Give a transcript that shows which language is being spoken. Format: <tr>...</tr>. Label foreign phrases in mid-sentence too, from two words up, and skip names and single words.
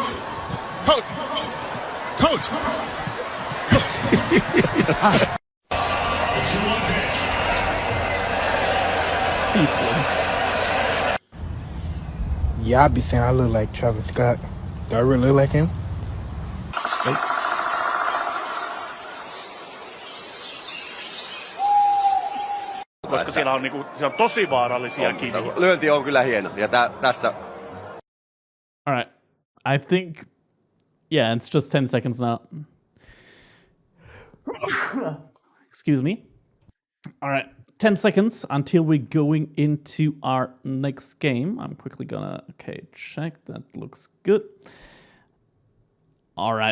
<en>Yeah, I be saying I look like Travis Scott. Do I really look like him?</en> <fi>Koska siellä on, niinku, siellä on tosi vaarallisia kiviä. Lyönti on kyllä hieno. Ja tässä...</fi> <en>Alright. I think... Yeah, it's just 10 seconds now. Excuse me. Alright. 10 seconds until we're going into our next game. I'm quickly gonna... Okay, check. That looks good. Alright.</en>